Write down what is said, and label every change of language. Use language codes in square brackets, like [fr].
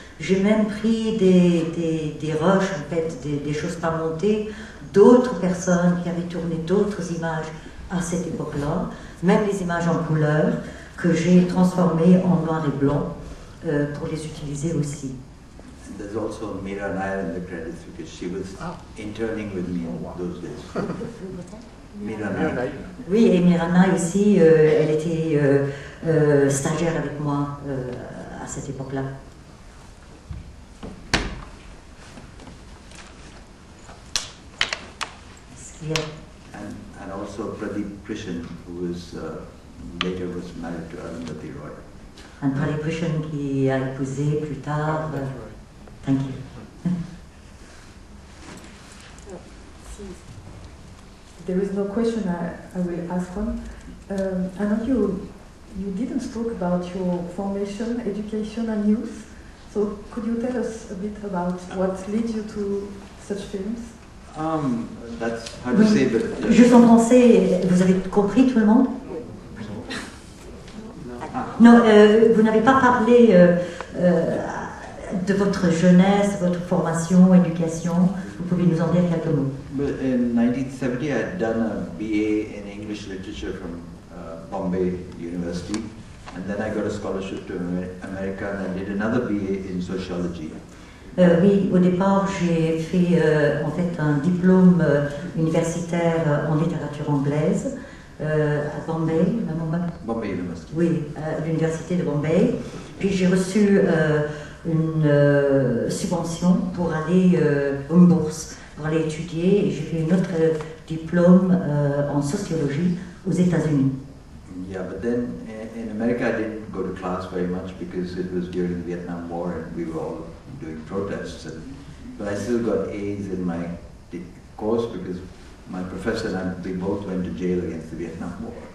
[fr] J'ai même pris des rushs, en fait, des choses pas montées, d'autres personnes qui avaient tourné d'autres images à cette époque-là, même les images en couleur, que j'ai transformées en noir et blanc pour les utiliser aussi. [en] And there's also Meera Nair in the credits because she was interning with me in those days. Meera Nair. [fr] Oui, et Mirana aussi, elle était stagiaire avec moi à cette époque-là. Est-ce qu'il y a... [en] And also Pradeep Krishan, who was later was married to Arundhati Roy. [fr] Un Pradeep Krishan qui a épousé plus tard. [en] Thank you. There is no question, I will ask one. Anand, you didn't talk about your formation, education and youth. So could you tell us a bit about what led you to such films? That's hard to say, but... [fr] Juste en français, vous avez compris tout le monde? Non, vous n'avez pas parlé de votre jeunesse, votre formation, éducation. Vous pouvez nous en dire quelques mots. [en] But in 1970, I had done a BA in English literature from Bombay University, and then I got a scholarship to America, and I did another BA in sociology. [fr] Oui, au départ, j'ai fait en fait un diplôme universitaire en littérature anglaise à Bombay, [en] Bombay University. [fr] Oui, à l'université de Bombay. Puis j'ai reçu une subvention pour aller, une bourse pour aller étudier, et j'ai fait un autre diplôme en sociologie aux États-Unis. [en] Yeah, but then in America I didn't go to class very much because it was during the Vietnam War and we were all doing protests. But I still got A's in my course because my professor and we both went to jail against the Vietnam War.